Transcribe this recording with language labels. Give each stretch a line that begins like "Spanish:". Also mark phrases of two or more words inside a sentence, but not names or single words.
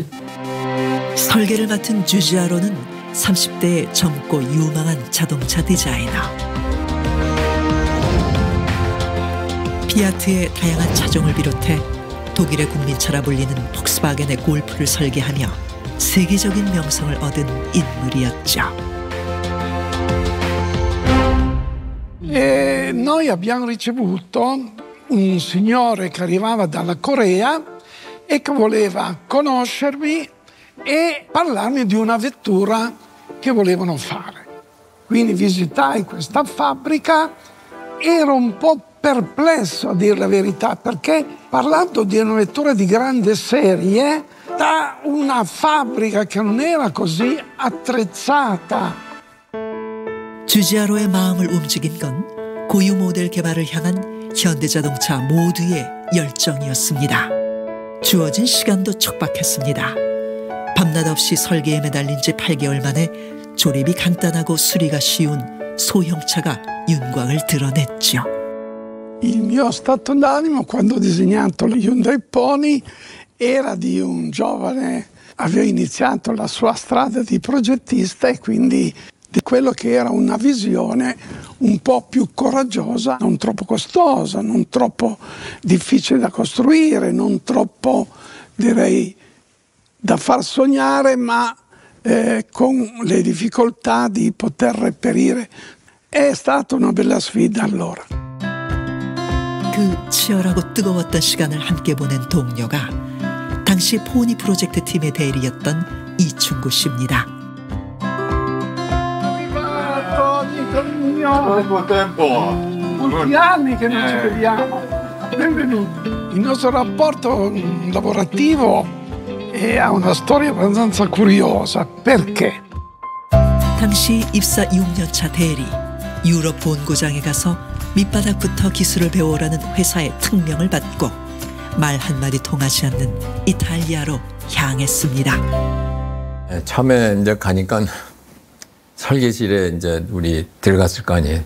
Korean: 설계를 맡은 주지아로는 30대의 젊고 유망한 자동차 디자이너. 피아트의 다양한 차종을 비롯해 독일의 국민차라 불리는 폭스바겐의 골프를 설계하며 세계적인 명성을 얻은 인물이었죠.
Italian: E noi abbiamo ricevuto un signore che arrivava dalla Corea e che voleva conoscermi e parlarmi di una vettura che volevano fare. Quindi visitai questa fabbrica, ero un po' perplesso a dire la verità, perché parlando di una vettura di grande serie, da una fabbrica che non era così attrezzata.
Korean: 주지아로의 마음을 움직인 건 고유 모델 개발을 향한 현대자동차 모두의 열정이었습니다. 주어진 시간도 촉박했습니다. 밤낮 없이 설계에 매달린 지 8개월 만에 조립이 간단하고 수리가 쉬운 소형차가 윤곽을 드러냈죠.
Italian: Il mio stato d'animo quando ho disegnato lo Hyundai Pony era di un giovane, aveva iniziato la sua strada di progettista e quindi di quello che era una visione un po' più coraggiosa, non troppo costosa, non troppo difficile da costruire, non troppo, direi, da far sognare, ma con le difficoltà di poter reperire. È stata una bella sfida allora.
Korean: 그 치열하고 뜨거웠던 시간을 함께 보낸 동료가 당시 포니 프로젝트 팀의 대리였던 이충구 씨입니다.
Italian: Troppo tempo. Molti anni che non ci vediamo. Benvenuti. Il nostro rapporto lavorativo ha una storia abbastanza curiosa. Perché?
Korean: 당시 입사 6년차 대리, 유럽 본고장에 가서 밑바닥부터 기술을 배워오라는 회사의 특명을 받고 말 한마디 통하지 않는 이탈리아로 향했습니다. 처음에 이제 가니까 설계실에 이제 우리 들어갔을 거 아니에요.